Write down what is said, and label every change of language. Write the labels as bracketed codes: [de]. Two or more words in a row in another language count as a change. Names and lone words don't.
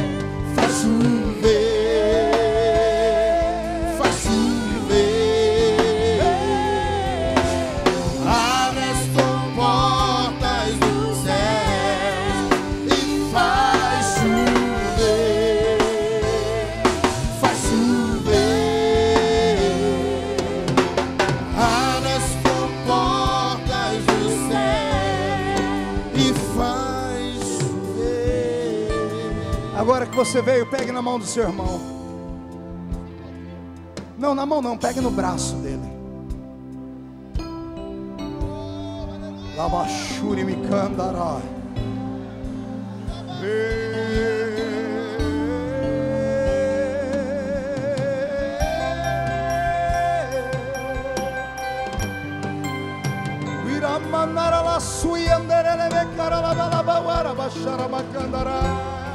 [pt] Faz chover, faz chover, abre as portas do céu e faz chover, faz chover, abre as portas do céu e faz chover. Agora que você veio, pegue na mão do seu irmão. Não, na mão não, pegue no braço dele. Lavachuri Mikandarai. Viramanara la suyanderele ve karala bawara bashara makandara.